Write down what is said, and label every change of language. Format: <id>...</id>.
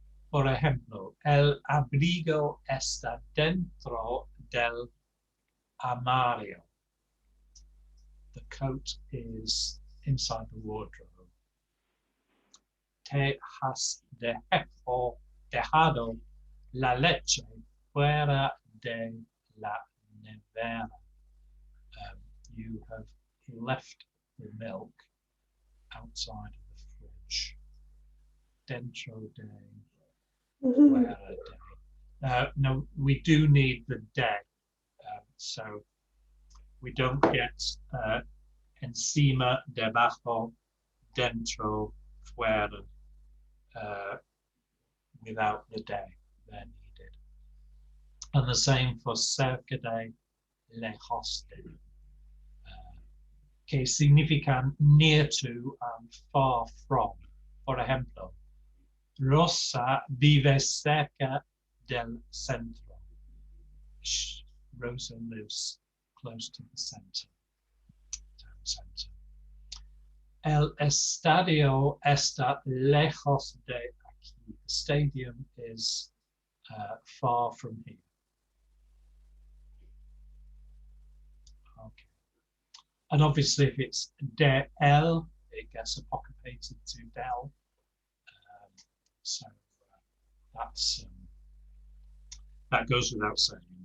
<es>Por ejemplo, el abrigo está dentro del armario.</es> <en>The coat is inside the wardrobe.</en> <es>Te has dejado la leche fuera de la nevera.</es> <en>You have left the milk outside of the fridge.</en> <es>Dentro de, fuera de.</es> <en>No, we do need the de, so we don't get encima, debajo, dentro, fuera without the de. They're needed. And the same for cerca de, lejos de,</en> <es>que significan</es> <en>near to and far from.</en> <es>Por ejemplo, Rosa vive cerca del centro.</es> <en>Rosa lives close to the center, town center.</en> <es>El estadio está lejos de aquí.</es> <en>The stadium is far from here. Okay. And obviously, if it's de el, it gets apocryphated to del. So that goes without saying.</en>